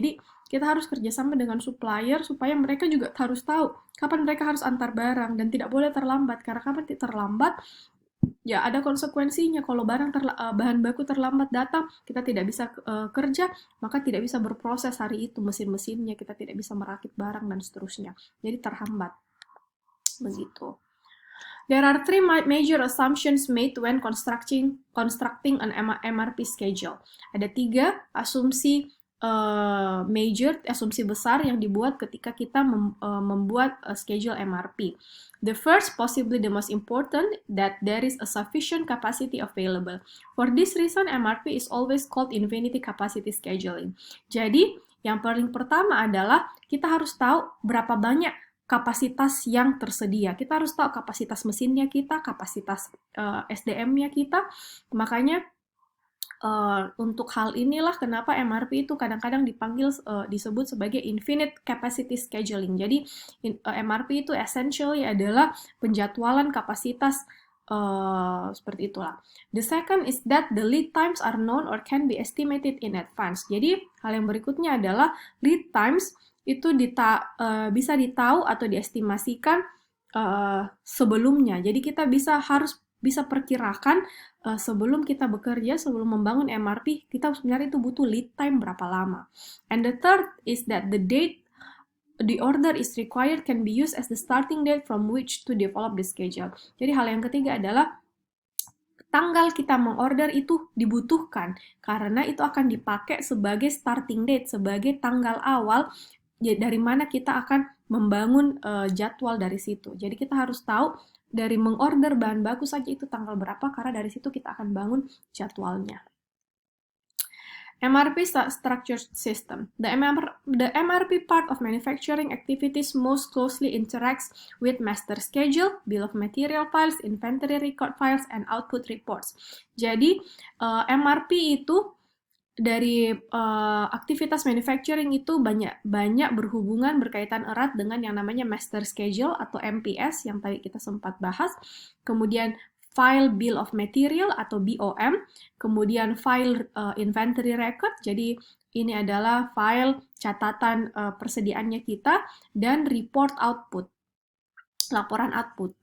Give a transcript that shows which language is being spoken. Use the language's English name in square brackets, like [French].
[Indonesian] Jadi kita harus kerjasama dengan supplier supaya mereka juga harus tahu kapan mereka harus antar barang dan tidak boleh terlambat, karena kapan terlambat ya ada konsekuensinya. Kalau bahan baku terlambat datang, kita tidak bisa kerja, maka tidak bisa berproses hari itu mesin-mesinnya, kita tidak bisa merakit barang dan seterusnya. Jadi terhambat. Begitu. [English] There are three major assumptions made when constructing an MRP schedule. [Indonesian] Ada 3 asumsi asumsi besar yang dibuat ketika kita membuat schedule MRP. [English] The first, possibly the most important, that there is a sufficient capacity available. For this reason, MRP is always called infinity capacity scheduling. [Indonesian] Jadi, yang paling pertama adalah kita harus tahu berapa banyak kapasitas yang tersedia. Kita harus tahu kapasitas mesinnya kita, kapasitas SDM-nya kita. Makanya, untuk hal inilah kenapa MRP itu kadang-kadang disebut sebagai infinite capacity scheduling. Jadi MRP itu essentially adalah penjadwalan kapasitas seperti itulah. [English] The second is that the lead times are known or can be estimated in advance. [Indonesian] Jadi hal yang berikutnya adalah lead times itu bisa ditahu atau diestimasikan sebelumnya. Jadi kita harus bisa perkirakan sebelum kita bekerja, sebelum membangun MRP, kita sebenarnya itu butuh lead time berapa lama. [English] And the third is that the date the order is required can be used as the starting date from which to develop the schedule. [Indonesian] Jadi hal yang ketiga adalah tanggal kita mengorder itu dibutuhkan karena itu akan dipakai sebagai starting date, sebagai tanggal awal ya, dari mana kita akan membangun jadwal dari situ. Jadi kita harus tahu dari mengorder bahan baku saja itu tanggal berapa, karena dari situ kita akan bangun jadwalnya. [English] MRP structure system. The MRP part of manufacturing activities most closely interacts with master schedule, bill of material files, inventory record files, and output reports. [Indonesian] Jadi MRP itu dari aktivitas manufacturing itu banyak berhubungan, berkaitan erat dengan yang namanya master schedule atau MPS yang tadi kita sempat bahas. Kemudian file bill of material atau BOM, kemudian file inventory record, jadi ini adalah file catatan persediaannya kita, dan report output, laporan output.